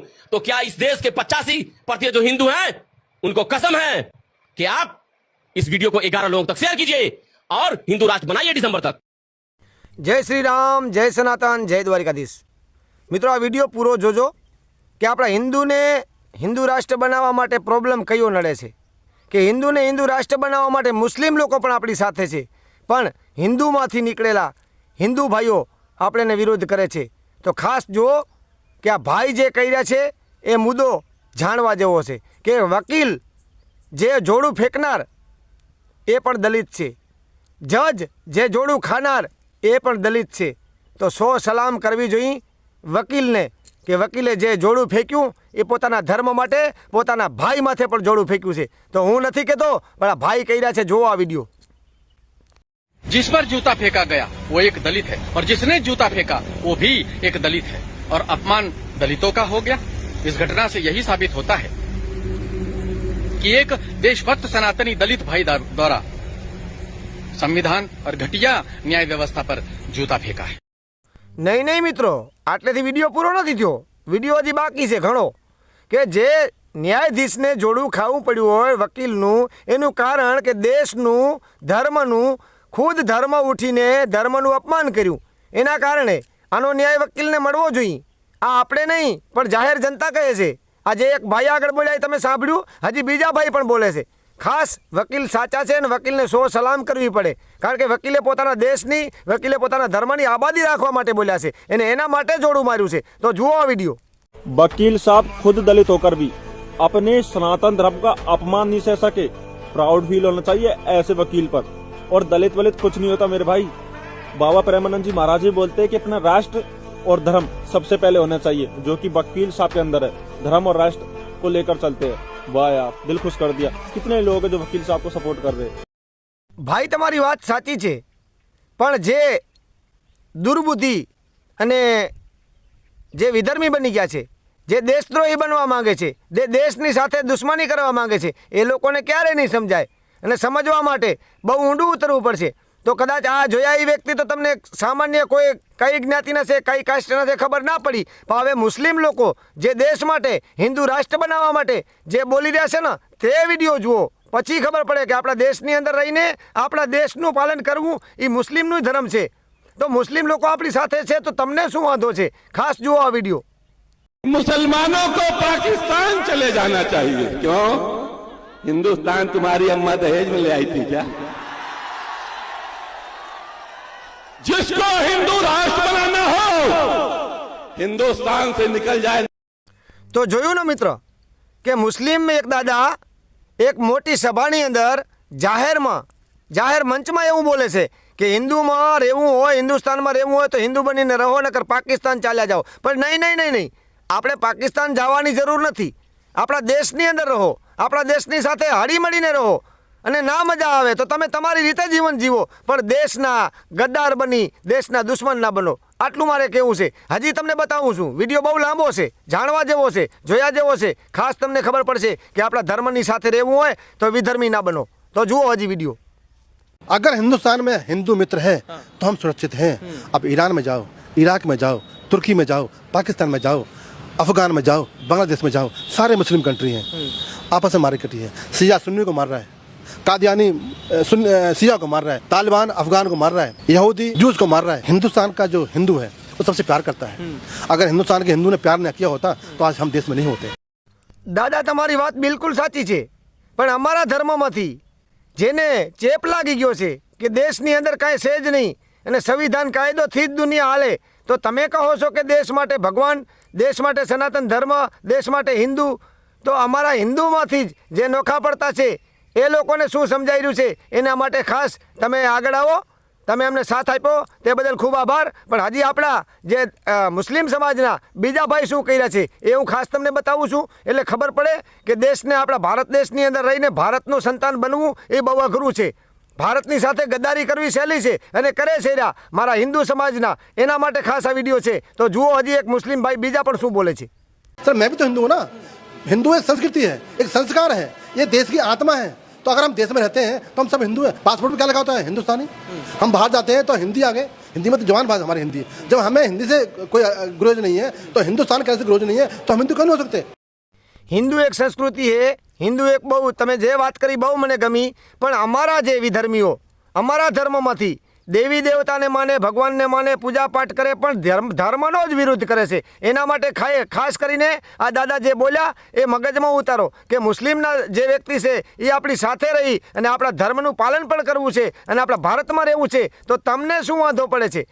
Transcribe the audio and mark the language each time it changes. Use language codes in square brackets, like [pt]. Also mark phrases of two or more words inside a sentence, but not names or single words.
[hi] तो क्या इस देश के 85% जो हिंदू हैं उनको कसम है कि आप इस वीडियो को 11 लोगों तक शेयर कीजिए और हिंदू राष्ट्र बनाइए दिसंबर तक। जय श्री राम, जय सनातन, जय द्वारिकाधीश। [gu] મિત્રો, આ વિડિયો પૂરો જોજો કે અપના હિંદુ ને હિંદુ રાષ્ટ્ર બનાવા માટે પ્રોબ્લેમ કયો નડે છે કે હિંદુ ને હિંદુ રાષ્ટ્ર બનાવા માટે મુસ્લિમ લોગ પણ આપણી સાથે છે, પણ હિંદુમાંથી નીકળેલા હિંદુ ભાઈઓ આપણે વિરોધ કરે છે। તો ખાસ જો કે આ ભાઈ જે કહી રહ્યા છે એ મુદ્દો જાણવા જેવો છે કે વકીલ જે જોડું ફેંકનાર એ પણ દલિત છે, જજ જે જોડું ખાનાર એ પણ દલિત છે। તો 100 સલામ કરવી જોઈએ વકીલ ને કે વકીલે જે જોડું ફેંક્યું એ પોતાના ધર્મ માટે પોતાના ભાઈ માથે પણ જોડું ફેંક્યું છે। તો હું નથી કહેતો પણ આ ભાઈ કહી રહ્યા છે, જોવો આ વિડિયો। [hi] जिस पर जूता फेंका गया वो एक दलित है और जिसने जूता फेंका वो भी एक दलित है और अपमान दलितों का हो गया। इस घटना से यही साबित होता है कि एक देशभक्त सनातनी दलित भाई द्वारा संविधान और घटिया न्याय व्यवस्था पर जूता फेंका है। [gu] નહીં નહીં મિત્રો, આટલેથી વિડિયો પૂરો નહીં થયો। વિડિયો હજી બાકી હૈ ઘણો કે જે ન્યાયાધીશ ને જોડું ખાવું પડ્યું હોય વકીલનું એનું કારણ કે દેશનું ધર્મનું ખુદ ધર્મ ઊઠીને ધર્મનું અપમાન કર્યું એના કારણે આનો ન્યાય વકીલને મળવો જોઈએ। આ આપણે નહીં પણ જાહેર જનતા કહે છે। આજ એક ભાઈ આગળ બોલ્યા તમે સાંભળ્યું, હજી બીજા ભાઈ પણ બોલે છે। ખાસ વકીલ સાચા છે ને વકીલને 100 સલામ કરવી પડે, કારણ કે વકીલે પોતાના દેશની વકીલે પોતાના ધર્મની આબાદી રાખવા માટે બોલ્યા છે એને એના માટે જોડું માર્યું છે। તો જુઓ આ વિડિયો। [hi] वकील साहब खुद दलित होकर भी अपने सनातन धर्म का अपमान नहीं सह सके। [en] proud feel [hi] होना चाहिए ऐसे वकील पर। और दलित वलित कुछ नहीं होता मेरे भाई। बाबा प्रेमानंद जी महाराज जी बोलते हैं कि अपना राष्ट्र और धर्म सबसे पहले होना चाहिए, जो कि वकील साहब के अंदर है। धर्म और राष्ट्र को लेकर चलते हैं। वाह यार, दिल खुश कर दिया। कितने लोग हैं जो वकील साहब को सपोर्ट कर रहे हैं। [gu] ભાઈ તમારી બાત સાચી છે, પણ જે દુર્બુદ્ધિ અને જે વિધર્મી બની ગયા છે, જે દેશદ્રોહી બનવા માંગે છે, જે દેશની સાથે દુશ્મની કરવા માંગે છે, એ લોકોને ક્યારે નહીં સમજાય અને સમજવા માટે બહુ ઊંડું ઉતરવું પડશે। તો કદાચ આ જોયા એ વ્યક્તિ તો તમને સામાન્ય કોઈ કઈ જ્ઞાતિના છે કઈ કાસ્ટના છે ખબર ના પડી, પણ હવે મુસ્લિમ લોકો જે દેશ માટે હિન્દુ રાષ્ટ્ર બનાવવા માટે જે બોલી રહ્યા છે ને તે વિડીયો જુઓ, પછી ખબર પડે કે આપણા દેશની અંદર રહીને આપણા દેશનું પાલન કરવું એ મુસ્લિમનું ધર્મ છે। તો મુસ્લિમ લોકો આપણી સાથે છે તો તમને શું વાંધો છે? ખાસ જુઓ આ વિડીયો। [hi] मुसलमानों को पाकिस्तान चले जाना चाहिए। क्यों? हिंदुस्तान तुम्हारी अम्मा दहेज में ले आई थी क्या? जिसको हिंदू राष्ट्र बनाना हो हिंदुस्तान से निकल जाए। [gu] તો જોયું ને મિત્ર કે મુસ્લિમ માં એક દાદા એક મોટી સભાની અંદર જાહેર મંચ માં એવું બોલે છે કે હિંદુ માં રહેવું હોય, હિંદુસ્તાન માં રહેવું હોય તો હિંદુ બનીને રહો, નકર પાકિસ્તાન ચાલ્યા જાઓ। પર નહીં નહીં નહીં નહીં, આપણે પાકિસ્તાન જવાની જરૂર નહીં। आपણા દેશની અંદર રહો, આપણા દેશની સાથે હળીમળીને રહો અને ના મજા આવે તો તમે તમારી રીતે જીવન જીવો, પણ દેશના ગદ્દાર બની દેશના દુશ્મન ના બનો। આટલું મારે કહેવું છે। હજી તમને બતાવું છું, વિડીયો બહુ લાંબો છે, જાણવા જેવો છે, જોયા જેવો છે। ખાસ તમને ખબર પડશે કે આપણા ધર્મની સાથે રહેવું હોય તો વિધર્મી ના બનો। તો જુઓ હજી વિડીયો। [hi] अगर हिंदुस्तान में हिंदू मित्र हैं तो हम सुरक्षित हैं। अब ईरान में जाओ, इराक में जाओ, तुर्की में जाओ, पाकिस्तान में जाओ, अफगान में जाओ, बांग्लादेश में जाओ, सारे मुस्लिम कंट्री हैं, आपस में मारकटी है। शिया सुन्नी को मार रहा है, कादियानी शिया को मार रहा है, तालिबान अफगान को मार रहा है, यहूदी जूस को मार रहा है। हिंदुस्तान का जो हिंदू है वो सबसे प्यार करता है। अगर हिंदुस्तान के हिंदू ने प्यार न किया होता तो आज हम देश में नहीं होते। [gu] દાદા તમારી બાત બિલકુલ સાચી છે, પણ અમારા ધર્મમાંથી જેને ચેપ લાગી ગયો છે કે દેશની અંદર કાંઈ છે જ નહીં અને સંવિધાન કાયદોથી જ દુનિયા હાલે, તો તમે કહો છો કે દેશ માટે ભગવાન, દેશ માટે સનાતન ધર્મ, દેશ માટે હિંદુ। તો અમારા હિંદુમાંથી જે નોખા પડતા છે એ લોકોને શું સમજાઈ રહ્યું છે એના માટે ખાસ તમે આગળ આવો। તમે અમને સાથ આપ્યો તે બદલ ખૂબ આભાર। પણ હજી આપણા જે મુસ્લિમ સમાજના બીજા ભાઈ શું કહી રહ્યા છે એ હું ખાસ તમને બતાવું છું, એટલે ખબર પડે કે દેશને આપણા ભારત દેશની અંદર રહીને ભારતનું સંતાન બનવું એ બહુ અઘરું છે। ભારતની સાથે ગદ્દારી કરવી સહેલી છે અને કરે છે રા મારા હિંદુ સમાજના, એના માટે ખાસ આ વિડિયો છે। તો જુઓ હજી એક મુસ્લિમ ભાઈ બીજા પણ શું બોલે છે। [hi] सर मैं भी तो हिंदू हूँ ना। हिंदू एक संस्कृति है, एक संस्कार है, ये देश की आत्मा है। तो अगर हम देश में रहते हैं तो हम सब हिंदू हैं। पासपोर्ट में क्या लगा होता है? हिंदुस्तानी। हम बाहर जाते हैं तो हिंदी आगे, हिंदी में तो जवान भाषा हमारी हिंदी है। जब हमें हिंदी से कोई ग्रोज नहीं है तो हिंदुस्तान कैसे ग्रोज नहीं है, तो हम हिंदू क्यों नहीं हो सकते? [gu] હિન્દુ એક સંસ્કૃતિ છે, હિન્દુ એક બહુ, તમે જે વાત કરી બહુ મને ગમી, પણ અમારા જે વિધર્મીઓ અમારા ધર્મમાંથી દેવી દેવતાને માને, ભગવાનને માને, પૂજા પાઠ કરે, પણ ધર્મનો જ વિરુદ્ધ કરે છે. એના માટે ખાસ કરીને આ દાદા જે બોલ્યા એ મગજમાં ઉતારો કે મુસ્લિમના જે વ્યક્તિ છે એ આપણી સાથે રહી અને આપણા ધર્મનું પાલન પણ કરવું છે અને આપણા ભારતમાં રહેવું છે, તો તમને શું વાંધો પડે છે?